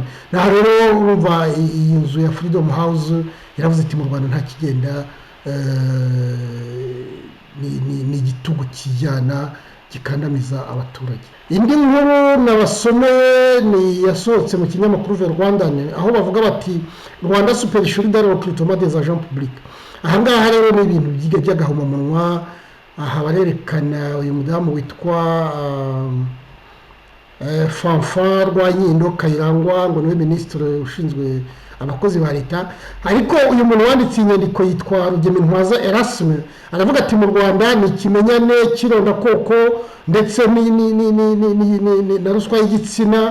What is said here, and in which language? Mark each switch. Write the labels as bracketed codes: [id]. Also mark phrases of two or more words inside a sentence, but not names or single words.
[rw] naho rero urumva iyi nzu ya Freedom House yaravuze ati mu Rwanda nta kigenda, ni igitugu kijyana gikandamiza abaturage. indi nkuru nabasomeye ni yasohotse mu kinyamakuru The Rwandan, aho bavuga bati [fr] Rwanda superficialité au recrutement des agents publics. [rw] aha ngaha rero ni ibintu by'agahomamunwa. aha barerekana uyu mudamu witwa Fanfan Rwanyindo Kayirangwa ngo niwe minisitiri ushinzwe abakozi ba leta. ariko uyu muntu wanditse inyandiko yitwa Rugemintwaza Erasme aravuga ati mu Rwanda ni ikimenyane kironda koko ndetse na ruswa y'igitsina.